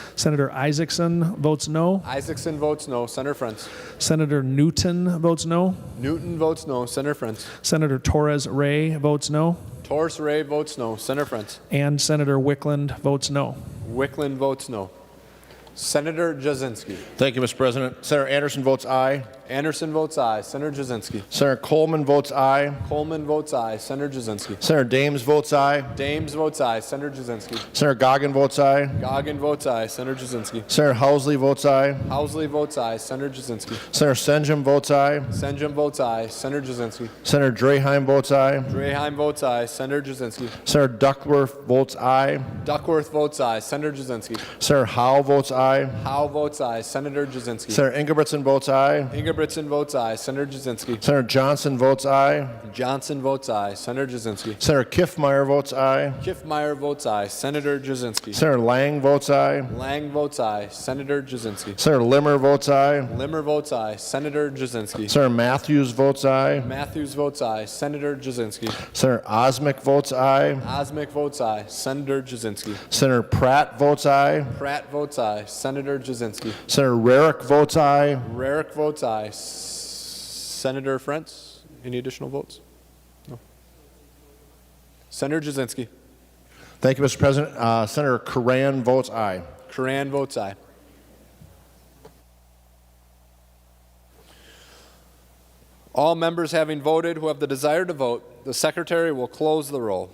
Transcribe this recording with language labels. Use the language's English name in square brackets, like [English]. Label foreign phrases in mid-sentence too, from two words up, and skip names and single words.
[English] Senator Isaacson votes no. Isaacson votes no. Senator Frentz. Senator Newton votes no. Newton votes no. Senator Frentz. Senator Torres Ray votes no. Torres Ray votes no. Senator Frentz. And Senator Wickland votes no. Wickland votes no. Senator Jasinski. Thank you, Mr. President. Senator Anderson votes aye. Anderson votes aye. Senator Jasinski. Senator Coleman votes aye. Coleman votes aye. Senator Jasinski. Senator Dames votes aye. Dames votes aye. Senator Jasinski. Senator Goggin votes aye. Goggin votes aye. Senator Jasinski. Senator Housley votes aye. Housley votes aye. Senator Jasinski. Senator Senjum votes aye. Senjum votes aye. Senator Jasinski. Senator Draheim votes aye. Draheim votes aye. Senator Jasinski. Senator Duckworth votes aye. Duckworth votes aye. Senator Jasinski. Senator Howe votes aye. Howe votes aye. Senator Jasinski. Senator Ingebrigtsen votes aye. Ingebrigtsen votes aye. Senator Jasinski. Senator Johnson votes aye. Johnson votes aye. Senator Jasinski. Senator Kiffmeyer votes aye. Kiffmeyer votes aye. Senator Jasinski. Senator Lang votes aye. Lang votes aye. Senator Jasinski. Senator Limmer votes aye. Limmer votes aye. Senator Jasinski. Senator Matthews votes aye. Matthews votes aye. Senator Jasinski. Senator Osmic votes aye. Osmic votes aye. Senator Jasinski. Senator Pratt votes aye. Pratt votes aye. Senator Jasinski. Senator Rarick votes aye. Rarick votes aye. Senator Frentz, any additional votes? No. Senator Jasinski. Thank you, Mr. President. Senator Curran votes aye. Curran votes aye. All members having voted who have the desire to vote, the Secretary will close the roll.